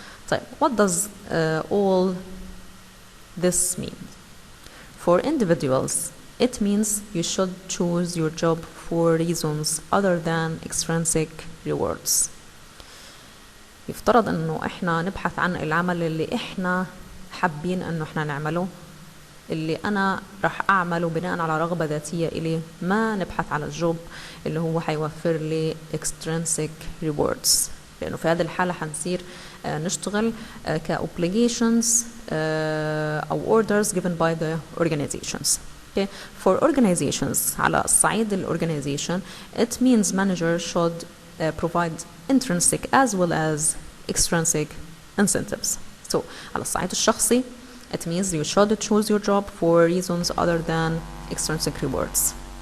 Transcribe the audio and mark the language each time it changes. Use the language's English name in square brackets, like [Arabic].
[English] طيب, what does all this mean? For individuals, it means you should choose your job for reasons other than extrinsic rewards. [Arabic] يفترض انه احنا نبحث عن العمل اللي احنا حابين انه احنا نعمله، اللي انا راح اعمله بناء على رغبة ذاتية الي، ما نبحث على الجوب اللي هو حيوفر لي extrinsic rewards، لانه في هذه الحالة حنصير نشتغل كobligations او [English] orders given by the organizations. Okay. For organizations, [Arabic] على الصعيد الorganization, [English] it means manager should provide intrinsic as well as extrinsic incentives. So [Arabic] على الصعيد الشخصي [English] it means you should choose your job for reasons other than extrinsic rewards.